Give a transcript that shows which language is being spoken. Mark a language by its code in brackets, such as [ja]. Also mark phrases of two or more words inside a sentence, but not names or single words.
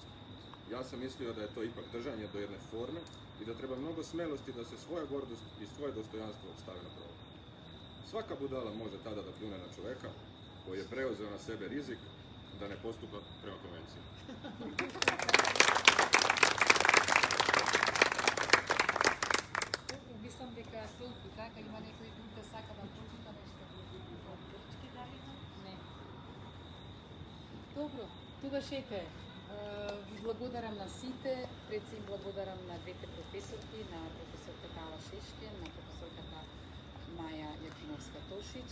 [sr] Ja sam mislio da je to ipak držanje do jedne forme i da treba mnogo smelosti da se svoja gordost i svoje dostojanstvo stavi na pravo. Svaka budala može tada da pljune na čoveka koji je preuzeo na sebe rizik da ne postupa prema konvenciji. Mislim, [mk] дека толку така има некој друг да сака да прочита нешто. Не. Добро, тогаш ете, ви благодарам на сите, пред се им благодарам на двете професорки, на професорката Ала Шешке, на професорката Маја Јакимовска-Тошич.